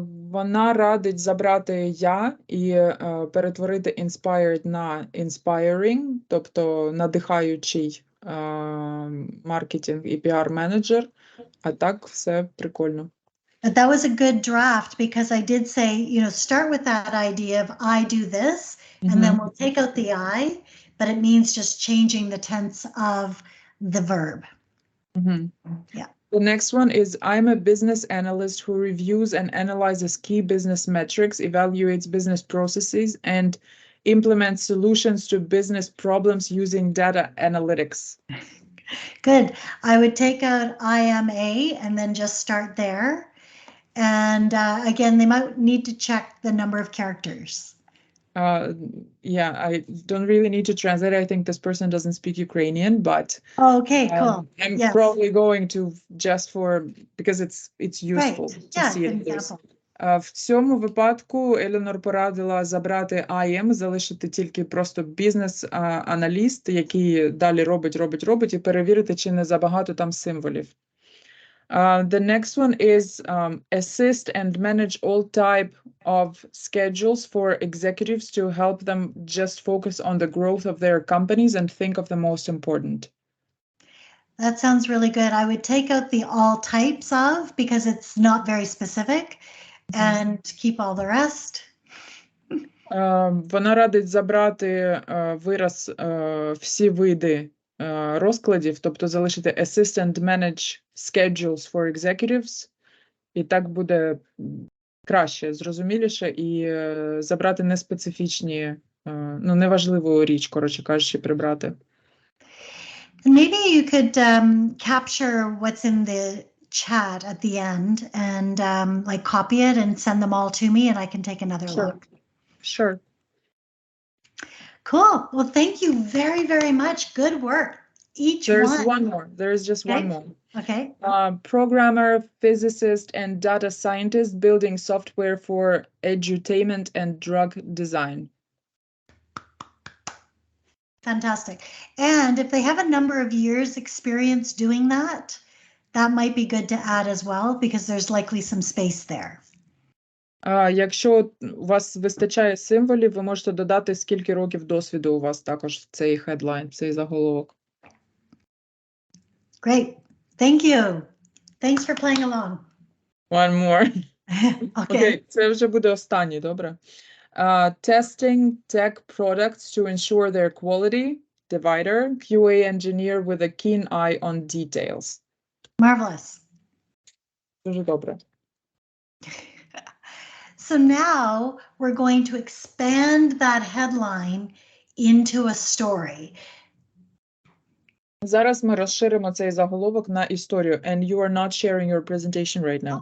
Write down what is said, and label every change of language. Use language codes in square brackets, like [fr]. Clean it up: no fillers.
[uk] Вона радить забрати я і перетворити inspired на inspiring, тобто надихаючий маркетинг і піар-менеджер, а так все прикольно. [en] But that was a good draft because I did say, you know, start with that idea of I do this, and then we'll take out the I, but it means just changing the tense of the verb. Yeah. The next one is, I'm a business analyst who reviews and analyzes key business metrics, evaluates business processes, and implements solutions to business problems using data analytics. Good. I would take out I am a and then just start there. And again, they might need to check the number of characters. Yeah, I don't really need to translate. I think this person doesn't speak Ukrainian, but Okay, cool. I'm Yes. probably going to just for, because it's useful Right. to Yeah, see good it. example. [uk] В цьому випадку Еленор порадила забрати IM, залишити тільки просто бізнес-аналіст, який далі робить, і перевірити, чи не забагато там символів. [en] The next one is assist and manage all type of schedules for executives to help them just focus on the growth of their companies and think of the most important. That sounds really good. I would take out the all types of because it's not very specific and keep all the rest. [uk] Вона радить забрати вираз всі види розкладів, тобто залишити [en] assist and manage schedules for executives, [uk] і так буде краще, зрозуміліше, і забрати неспецифічні, ну, неважливу річ, коротше кажучи, прибрати. [en] And maybe you could capture what's in the chat at the end and like copy it and send them all to me and I can take another look. Sure. Cool. Well, thank you very, very much. Good work. There's one more. There's just one more. Okay. Programmer, physicist, and data scientist building software for edutainment and drug design. Fantastic. And if they have a number of years experience doing that, that might be good to add as well because there's likely some space there. [uk] Якщо у вас вистачає символів, ви можете додати, скільки років досвіду у вас також в цей headline, в цей заголовок. [en] Great. Thank you. Thanks for playing along. One more. Okay. [uk] Це вже буде останній, добре? [en] Testing tech products to ensure their quality, divider, QA engineer with a keen eye on details. Marvelous. [uk] Дуже добре. [en] So now we're going to expand that headline into a story. [uk] Зараз ми розширимо цей заголовок на історію. [en] And you are not sharing your presentation right now.